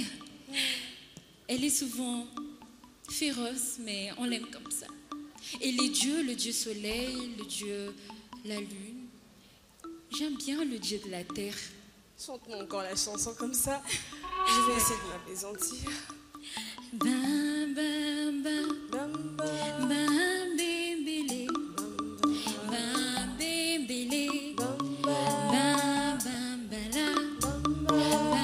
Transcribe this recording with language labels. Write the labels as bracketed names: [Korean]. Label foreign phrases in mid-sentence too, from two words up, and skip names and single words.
[French] Elle est souvent féroce, mais on l'aime comme ça. Et les dieux, le dieu soleil, le dieu la lune. J'aime bien le dieu de la terre. Chante-moi encore la chanson comme ça. Je vais essayer de m'apaisantir. Ba ba ba, ba bébélé, ba bébélé, ba ba ba la,